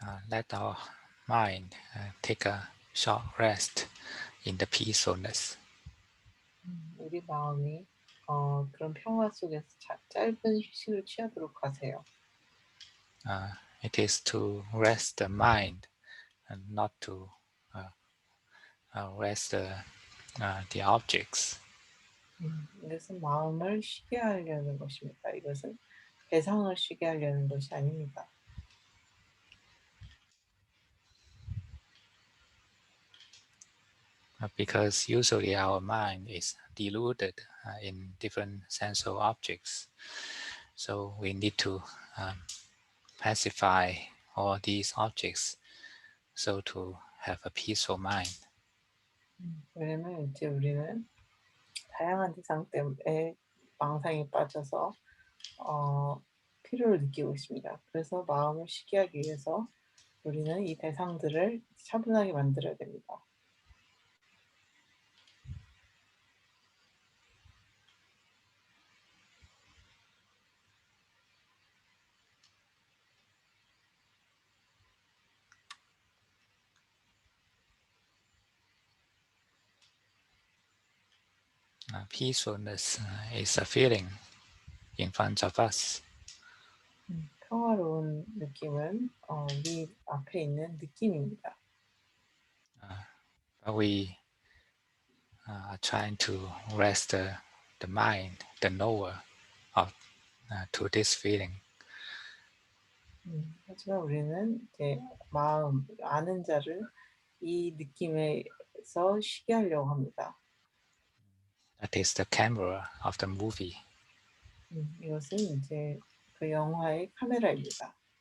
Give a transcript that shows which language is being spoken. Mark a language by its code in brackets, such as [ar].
[en] Let our mind take a short rest in the peacefulness. [ko] 우리 마음이 그런 평화 속에서 짧은 휴식을 취하도록 하세요. [en] It is to rest the mind and not to rest the objects. [ko] 이것은 마음을 쉬게 하려는 것입니다. 이것은 대상을 쉬게 하려는 것이 아닙니다. [en] Because usually our mind is deluded in different sensual objects. So we need to pacify all these objects so to have a peaceful mind. [ko] 왜냐면 이제 우리는 다양한 대상 때문에 망상에 빠져서 피로를 느끼고 있습니다. 그래서 마음을 쉬게 하기 위해서 우리는 이 대상들을 차분하게 만들어야 됩니다. [en] Peacefulness is a feeling in front of us. [ko] 평화로운 느낌은 우리 앞에 있는 느낌입니다. [en] But we are trying to rest the mind, the knower, of, to this feeling. [ko] 하지만 우리는 이제 마음, 아는 자를 이 느낌에서 쉬게 하려고 합니다. [en] That is the camera of the movie. [ko] 이것은 이제 그 영화의 카메라입니다.